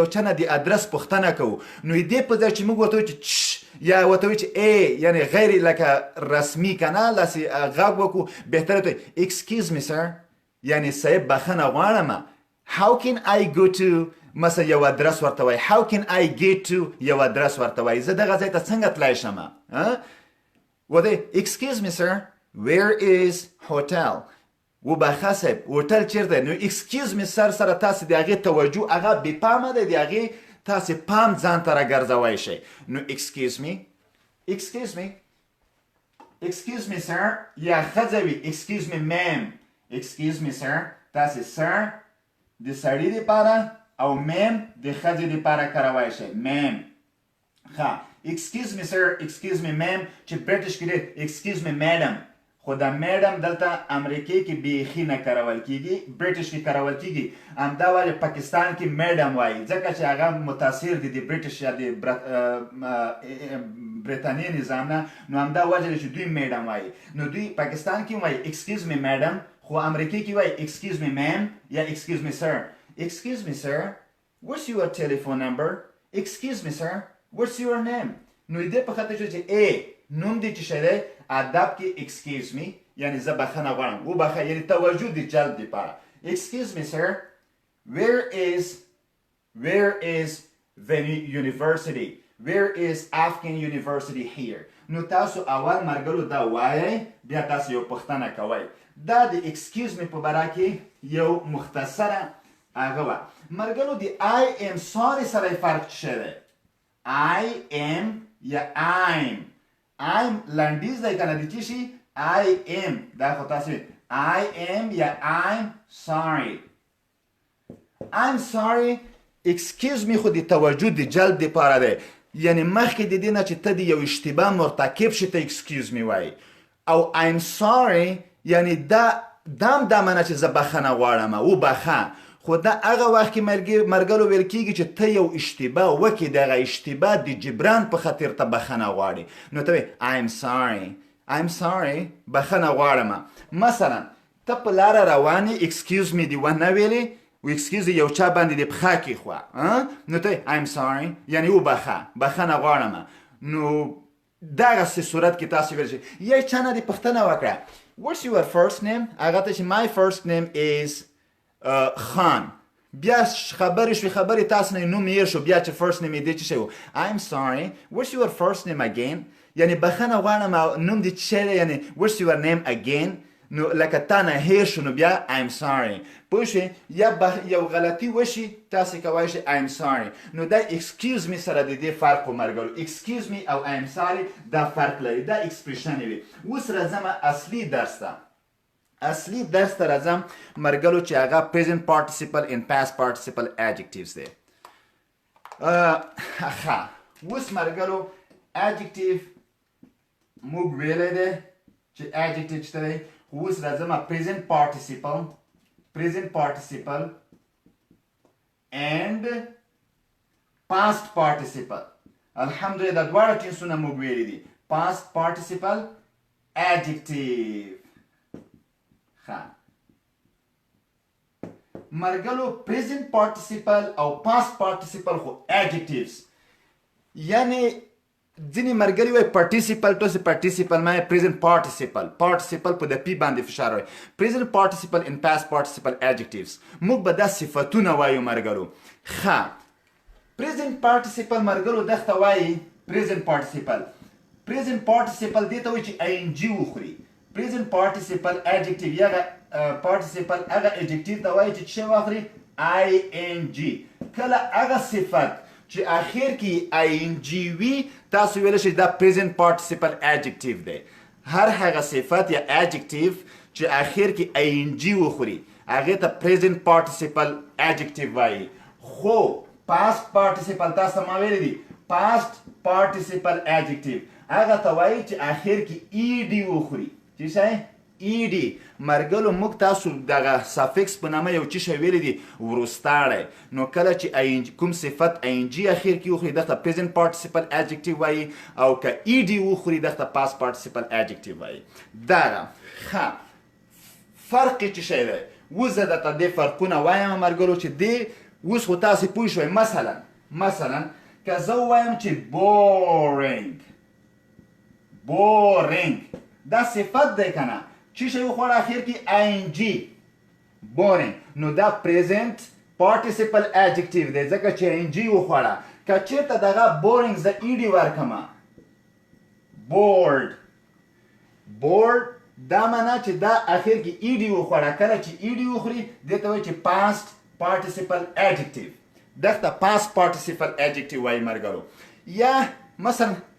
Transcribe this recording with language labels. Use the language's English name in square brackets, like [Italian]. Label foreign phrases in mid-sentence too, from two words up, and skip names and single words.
[Pashto] چا نه د ادرس پوښتنه کوو نو دې په ځای چې موږ ورته وایو چې یا ورته وایو چې یعنی غیر لکه رسمي که نه داسې غږ وکړو بهتره ته [English] excuse me sir [Pashto] یعنی صاحب بخښنه غواړم [English] how can I go to [Pashto] مثلا یو ادرس ورته وایي [English] how can I get to [Pashto] یو ادرس ورته وایي زه دغه ځای ته څنګه تللی شم ورته [English] excuse me sir where is hotel [Pashto] وبخښه صاحب هوټل چیرته نو [English] excuse me sir [Pashto] سره تاسې د هغې توجه هغه بې پامه دی د هغې تاسې پام ځان ته راګرځوی شئ نو excuse [English] me sir [Pashto] یا ښځه وي [English] excuse me ma'am excuse me sir [Pashto] تاسې sir د سړي دپاره او ma'am د ښځې دپاره کاروی شئ ma'am ښه [English] excuse me sir excuse me ma'am [Pashto] چې برټش کې دی [English] excuse me madam [Pashto] خو دا میډم دلته امریکې کې بیخي نه کارول کیږي برټش کې کارول کیږي همدا وجه پاکستان کې میډم وایي ځکه چې هغه متاثر دي د برټش یا د برطانیې نظام نه نو همدا وجه چې دوی میډم وایي نو دوی پاکستان کې وایي [English] excuse me madam [Pashto] خو امریکې کې وایي [English] excuse me ma'am [Pashto] یا [English] excuse me sir what's your telephone number excuse me sir what's your name [Pashto] نو دې په خاطر چې نوم دې چې شی دی ادب کې [English] excuse me [Pashto] یعنی زه بخښنه غواړم وبخښه یعنی توجه د جلب دپاره [English] excuse me sir where is the university where is Afghan university here [Pashto] نو تاسو اول مرګلو دا وایئ بیا تاسو یو پوښتنه کوئ دا د [English] excuse me [Pashto] په باره کې یو مختصره هغه وه مرګلو د [English] I am sorry [Pashto] سره فرق څه دی [English] I am [Pashto] یا I'm لنډیز دی کنه د چی شي [English] I am [Pashto] دا خو تاسو I am یا I'm [English] sorry excuse me [Pashto] خو د توجه د جلب دپاره دی یعنی مخکې د دې نه چې ته د یو اشتباه مرتکب شي ته [English] excuse me [Pashto] وایي او [English] I'm sorry [Pashto] یعنی دا معنی چې زه بخښنه غواړم وبخښه خو دا هغه وخت کې مرګلو ویل کېږي چې ته یو اشتباه وکړې دغه اشتباه د جبران په خاطر ته بخښنه غواړې نو ته [English] I'm sorry [Pashto] بخښنه غواړم مثلا ته په لاره روان یې [English] excuse me [Pashto] دې ونه ویلې excuse یو چا باندې دې پښه کېښوه نو ته [English] I'm sorry [Pashto] یعنی بخښنه غواړم نو دغسې صورت کې تاسو ویلی شئ یا چا نه دې پوښتنه وکړه [English] what's your first name [Pashto] هغه ته چې [English] my first name is [Pashto] خان بیا خبرې شوې خبرې تاسو نه نوم هېر شو بیا چې [English] first name [Pashto] یې دې څه شی و [English] I'm sorry what's your first name again [Pashto] یعنی بخښنه غواړم نوم دې څه شی دی یعنی [English] what's your name again [Pashto] نو لکه تا نه هېر شو نو بیا [English] I'm sorry [Pashto] پوه شوې یا یو غلطي وشي تاسې کولی شئ [English] I'm sorry [Pashto] نو دا [English] excuse me [Pashto] سره د دې فرق و مرګلو [English] excuse me [Pashto] او [English] I'm sorry [Pashto] دا فرق لري دا اکسپریشنې وي اوس راځم اصلي درس ته راځم مرګلو چې هغه [English] present participle and past participle adjectives [Pashto] دی ښه اوس مرګلو adjective موږ ویلی دی چې adjective چې دی اوس راځم present [English] participle and past participle [Pashto] الحمدلله دا دواړه ټینسونه موږ ویلي دي [English] past participle adjective [Pashto] مرګلو [English] present participle [Pashto] او [English] past participle [Pashto] خو adjectives یعنی ځینې مرګلي وایي participle تاسې participle مایه [English] present participle [Pashto] په د پی باندې فشار وایي [English] present participle and past participle adjectives [Pashto] موږ به دا صفتونه وایو مرګلو ښه [English] present participle [Pashto] مرګلو دغته وایي [English] present participle [Pashto] دې ته وایي چې ing وخوري [English] present participle adjective [Pashto] هغه participle هغه adjective ته وایي چې څه واخلي ing کله هغه صفت چې اخر کې ing وي تاسو ویلی شئ دا [English] present participle adjective [Pashto] دی هر هغه صفت یا adjective چې اخر کې ing وخوري هغې ته [English] present participle adjective [Pashto] وایي خو [English] past participle [Pashto] تاسو ما ویلی دي [English] past participle adjective [Pashto] هغه ته وایي چې اخر کې ed وخوري چې څه ed مرګلو موږ تاسو دغه سافکس په نامه یو څه شی ویلی دي وروستاړی نو کله چې کوم صفت ing اخر کې وخوري دغه [English] present participle adjective [Pashto] وایي او که ed وخوري دغه [English] past participle adjective [Pashto] وایي دغه ښه فرق یې څه شی دی اوس زه درته دې فرقونه وایم مرګلو چې دې اوس خو تاسې پوه شوئ مثلا که زه ووایم چې boring دا صفت دی که نه چی شی وخوړه اخر کې ing boring نو دا [English] present participle adjective [Pashto] دی ځکه چې ing وخوړه که چېرته دغه boring زه ed ورکمه bored دا معنا چې دا اخر کې ed وخوړه کله چې ed وخوري دې ته وایي چې [English] past participle adjective [Pashto] دغه [English] past participle adjective [Pashto] وایي مرګرو یا مثلا